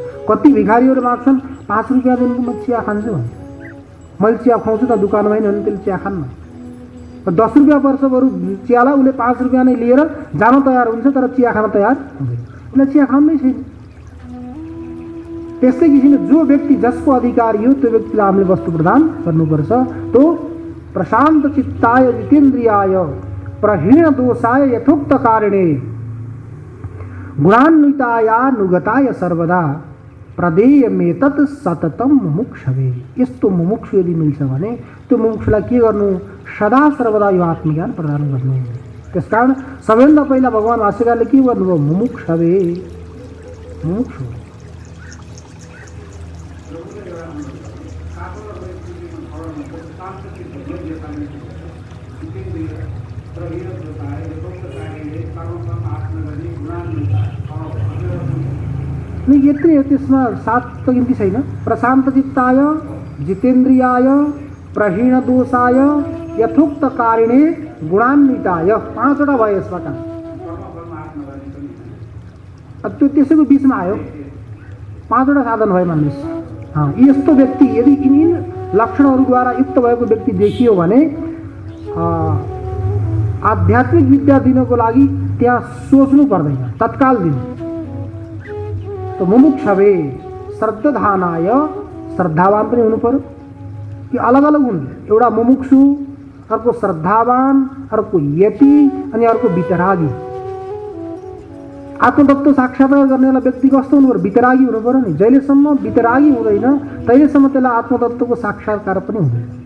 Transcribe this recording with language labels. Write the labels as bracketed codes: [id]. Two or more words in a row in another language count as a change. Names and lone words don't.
[ne] कति भिखारीहरू माग्छन् 5 रुपियाँ दिनको म चिया खान्छु भने, मैले चिया खुवाउँछु त दुकानमा होइन भने त्यसले चिया खान्न। 10 रुपियाँ पर्छ बरु चियालाई, उसले 5 रुपियाँ नै लिएर जान तयार हुन्छ, तर चिया खान तयार हुँदैन। उसलाई चिया खानु नै छैन। त्यस्तै किसिमले जो व्यक्ति जसको अधिकारी हो त्यो व्यक्तिलाई हामीले वस्तु प्रदान गर्नुपर्छ। [sa] तो प्रशान्त चित्ताय जितेन्द्रियाय प्रहीण दोषाय यथोक्त कारिणे गुणान्वितायानुगताय सर्वदा प्रदेयमेतत् सततम मुमुक्षवे। [ne] यस्तो मुमुक्षु यदि मिल्छ भने त्यो मुमुक्षुलाई के गर्नु? सदा सर्वदा यो आत्मज्ञान प्रदान गर्नु। त्यसकारण सबैभन्दा पहिला भगवान भाष्यकारले के गर्नुभयो? मुमुक्षवे, मुमुक्षु। नहीं यत्रै हो, त्यसमा सात त गिन्ती छैन। [sa] प्रशान्त चित्ताय जितेन्द्रियाय प्रहीण दोषाय यथोक्त कारिणे गुणान्विताय, [ne] 5 वटा भयो यसमा काम। त्यो त्यसैको बिचमा आयो, 5 वटा साधन भयो मान्नुहोस्। यस्तो व्यक्ति यदि यिनी लक्षणहरूद्वारा युक्त भएको व्यक्ति देखियो भने आध्यात्मिक विद्या दिनको लागि त्यहाँ सोच्नु पर्दैन, तत्काल दिनु। [sa] तो मुमुक्षवे श्रद्धानाय, [ne] श्रद्धावान पनि हुनु पर्यो कि अलग अलग हुन्। एउटा मुमुक्षु, अर्को श्रद्धावान, अर्को यति अनि अर्को वितरागी। आत्मतत्व साक्षात्कार गर्नेवाला व्यक्ति कस्तो हुनु पर्यो? वितरागी हुनु पर्यो नि। जहिलेसम्म वितरागी हुँदैन तहिलेसम्म त्यसलाई आत्मतत्वको साक्षात्कार पनि हुँदैन।